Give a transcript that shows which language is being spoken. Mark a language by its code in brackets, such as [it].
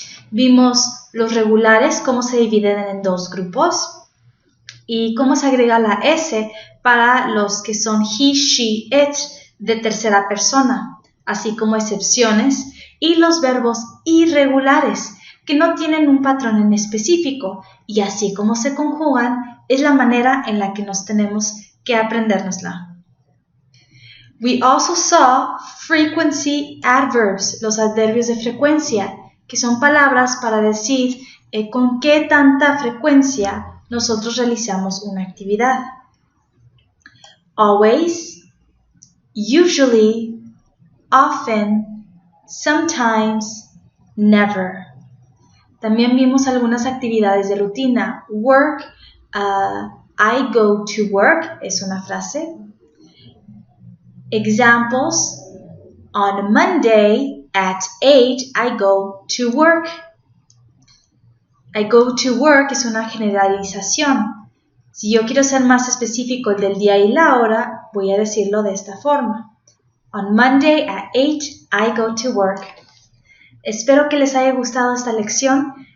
[es] Vimos los regulares, cómo se dividen en dos grupos y cómo se agrega la S para los que son [en] he, she, it [es] de tercera persona, así como excepciones, y los verbos irregulares que no tienen un patrón en específico y así como se conjugan es la manera en la que nos tenemos que aprendérnosla. [en] We also saw frequency adverbs, [es] los adverbios de frecuencia, que son palabras para decir con qué tanta frecuencia nosotros realizamos una actividad. [en] Always, usually, often, sometimes, never. [es] También vimos algunas actividades de rutina. [en] Work, I go to work, [es] es una frase. [en] Examples, on Monday at 8 I go to work. I go to work [es] es una generalización. Si yo quiero ser más específico el del día y la hora, voy a decirlo de esta forma. [en] On Monday at 8 I go to work. [es] Espero que les haya gustado esta lección.